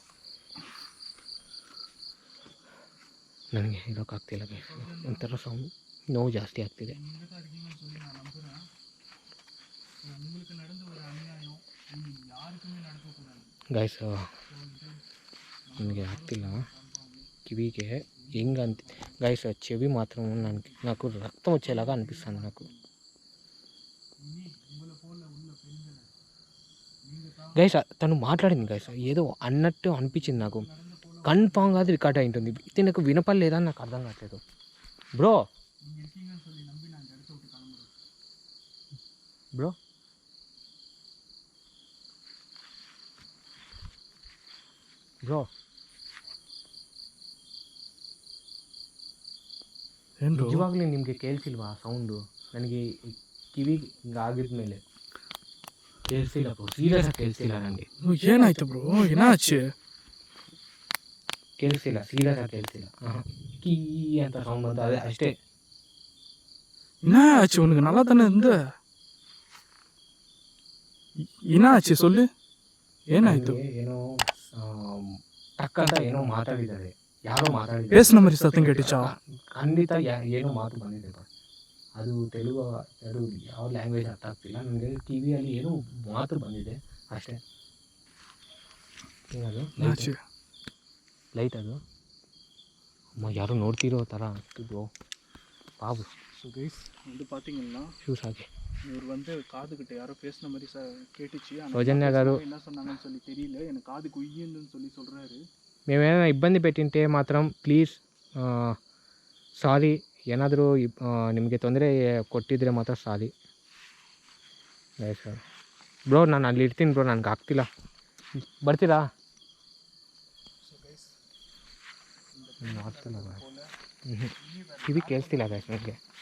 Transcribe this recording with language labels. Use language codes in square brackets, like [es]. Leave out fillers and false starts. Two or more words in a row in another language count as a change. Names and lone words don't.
[kn] ನನಗೆ ಇರೋಕ್ಕಾಗ್ತಿಲ್ಲ ಗೈಸ್. ಒಂಥರ ಸೌಂಡ್ ನೋವು ಜಾಸ್ತಿ ಆಗ್ತಿದೆ ಗೈಸ್. ನನಗೆ ಆಗ್ತಿಲ್ಲ ಕಿವಿಗೆ ಹೆಂಗಂತ ಗೈಸ್. [te] చెవి మాత్రం నాకు రక్తం వచ్చేలాగా అనిపిస్తుంది నాకు గైస్. తను మాట్లాడింది గైస్, ఏదో అన్నట్టు అనిపించింది నాకు. కన్ఫామ్గా అది రికార్డ్ అయి ఉంటుంది. ఇది నాకు వినపడలేదా అని నాకు అర్థం కావట్లేదు బ్రో. [kn] ನಿಜವಾಗ್ಲೂ ನಿಮಗೆ ಕೇಳಿಸಿಲ್ವಾ ಸೌಂಡು? ನನಗೆ ಕಿವಿ ಆಗಿದ್ಮೇಲೆ ಕೇಳಿಸಿಲ್ಲ ಬ್ರೋ. ಸೀರಿಯಸ್ ಆಗಿ ಕೇಳಿಸಿಲ್ಲ ನನಗೆ. ಏನಾಯ್ತು ಬ್ರೋ? ಏನಾಚೆ ಕೇಳಿಸಿಲ್ಲ, ಸೀರಿಯಸ್ ಆಗಿ ಕೇಳಿಸಿಲ್ಲ. ಕೀ ಅಂತ ಸೌಂಡ್ ಬಂತು, ಅದೇ ಅಷ್ಟೇ. [ta] என்னாச்சு உனக்கு? நல்லா தானே இருந்த. என்னாச்சு சொல்லு, [kn] ಏನಾಯ್ತು? ಏನೋ ಟಕ್ಕಂತ ಏನೋ ಮಾತಾಡಿದ್ದಾರೆ, ಯಾರೋ ಮಾತಾಡಿದ್ದಾರೆ. [ta] பேசின மாதிரி சத்தம் கேட்டுச்சா? [kn] ಖಂಡಿತ ಏನೋ ಮಾತು ಬಂದಿದೆ. ಅದು ತೆಲುಗು, ಅದು ಯಾವ ಲ್ಯಾಂಗ್ವೇಜ್ ಅರ್ಥ ಆಗ್ತಿಲ್ಲ ನನಗೆ. ಟಿ ವಿಯಲ್ಲಿ ಏನೋ ಮಾತು ಬಂದಿದೆ ಅಷ್ಟೇ. ಏನದು ಲೈಟ್? ಅದು ಯಾರೋ ನೋಡ್ತಿರೋ ಥರ ಆಗ್ತಿದ್ವು பாபு. [en] so guys [ta] வந்து பார்த்தீங்கன்னா ஷூஸ் ஆகி இவர் வந்து காதுகிட்ட யாரோ பேசின மாதிரி கேட்டுச்சு. [te] సౌజన్య గారు [ta] என்ன சொன்னாங்கன்னு சொல்லி தெரியல, எனக்கு காது குய்யுன்னு சொல்லி சொல்கிறாரு. [te] మేమేమైనా ఇబ్బంది పెట్టింటే మాత్రం [en] please sorry. [kn] ಏನಾದರೂ ನಿಮಗೆ ತೊಂದರೆ ಕೊಟ್ಟಿದ್ರೆ ಮಾತ್ರ [en] sorry sir. [kn] ಬ್ರೋ, ನಾನು ಅಲ್ಲಿ ಇರ್ತೀನಿ ಬ್ರೋ, ನನಗೆ ಆಗ್ತಿಲ್ಲ. ಬರ್ತೀರಾ? ಆಗ್ತಿಲ್ಲ ಕಿವಿ ಕೇಳಿಸ್ತಿಲ್ಲ ಗೈಸ್ ನನಗೆ.